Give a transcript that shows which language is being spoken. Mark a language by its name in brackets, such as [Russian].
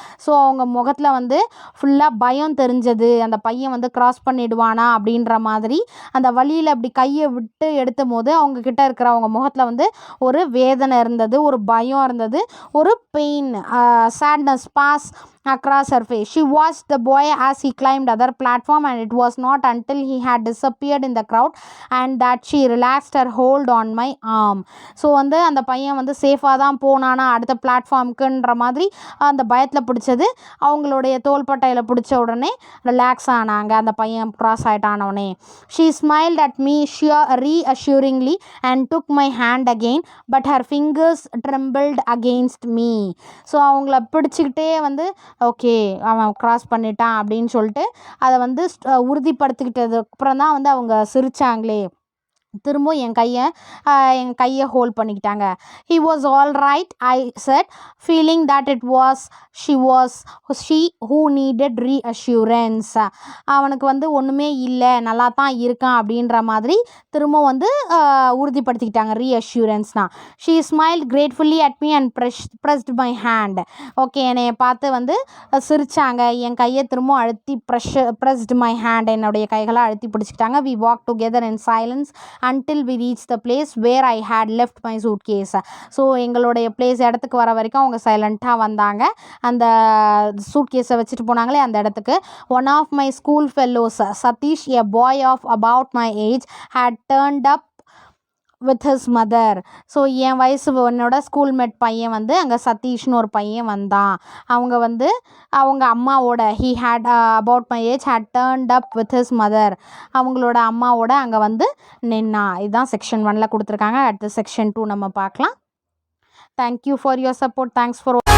[Tamil] So அவங்க முகத்தில் ஃபுல்லாக பயம் தெரிஞ்சது. அந்த பையன் க்ராஸ் பண்ணிடுவானா அப்படின்ற மாதிரி அந்த வழியில் அப்படி கையை விட்டு எடுத்தும் போது அவங்கக்கிட்ட இருக்கிற அவங்க முகத்தில் ஒரு வேதனை இருந்தது, ஒரு பயம் இருந்தது, ஒரு pain, [English] Sadness pass across her face. She watched the boy as he climbed other platform, and it was not until he had disappeared in the crowd and that she relaxed her hold on my arm. [Tamil] So அந்த பையன் சேஃபாக தான் போனானா அடுத்த பிளாட்ஃபார்முக்குன்ற மாதிரி அந்த பயத்தில் பிடிச்சது. அவங்களுடைய தோள்பட்டையில் பிடிச்ச உடனே ரிலாக்ஸ் ஆனாங்க. அந்த பையன் cross ஆகிட்டானோடனே [English] she smiled at me reassuringly and took my hand again, but her fingers trembled against me. [Tamil] So அவங்கள பிடிச்சிக்கிட்டே ஓகே அவன் க்ராஸ் பண்ணிட்டான் அப்படின்னு சொல்லிட்டு அதை உறுதிப்படுத்திக்கிட்டதுக்கு அப்புறம் தான் அவங்க சிரித்தாங்களே. திரும்ப என் கையை ஹோல்ட் பண்ணிக்கிட்டாங்க. [English] He was all right, I said, feeling that it was she who needed reassurance. [Tamil] அவனுக்கு ஒன்றுமே இல்லை, நல்லா தான் இருக்கான் அப்படின்ற மாதிரி திரும்ப உறுதிப்படுத்திக்கிட்டாங்க. [English] ரீஅஷ்யூரன்ஸ்னால் she smiled gratefully at me and pressed my hand. [Tamil] Okay, என்னை பார்த்து சிரித்தாங்க. என் கையை திரும்ப அழுத்தி [English] pressed my hand, [Tamil] என்னுடைய கைகளை அழுத்தி பிடிச்சிக்கிட்டாங்க. [English] We walk together in silence until we reached the place where I had left my suitcase. [Tamil] So எங்களுடைய இடத்துக்கு வர வரைக்கும் அவங்க சைலண்ட்டாக வந்தாங்க. அந்த சூட்கேஸை வச்சுட்டு போனாங்களே அந்த இடத்துக்கு. [English] One of my school fellows Satish, a boy of about my age, had turned up with his mother. [Tamil] So என் வயசு என்னோட ஸ்கூல்மேட் பையன் அங்கே சதீஷ்னு ஒரு பையன் வந்தான். அவங்க அவங்க அம்மாவோட [English] he had about my age had turned up with his mother, [Tamil] அவங்களோட அம்மாவோட அங்கே நின்னா. இதுதான் செக்ஷன் 1ல் கொடுத்துருக்காங்க. அடுத்து செக்ஷன் 2 நம்ம பார்க்கலாம். [English] Thank you for your support. Thanks for